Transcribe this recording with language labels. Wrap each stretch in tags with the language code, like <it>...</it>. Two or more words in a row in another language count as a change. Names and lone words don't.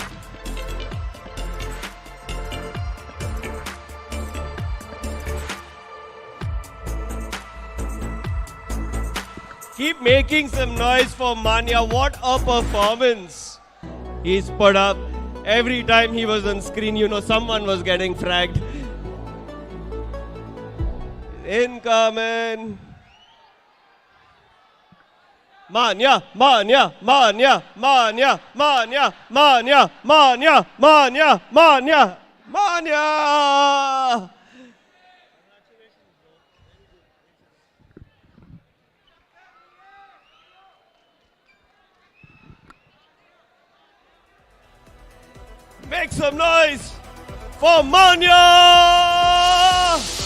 <en>Keep making some noise for Manya. What a performance he's put up. Every time he was on screen, you know, someone was getting fragged. Incoming. Manya, Manya, Manya, Manya, Manya, Manya, Manya, Manya, Manya, Manya. Make some noise for Manya!</en>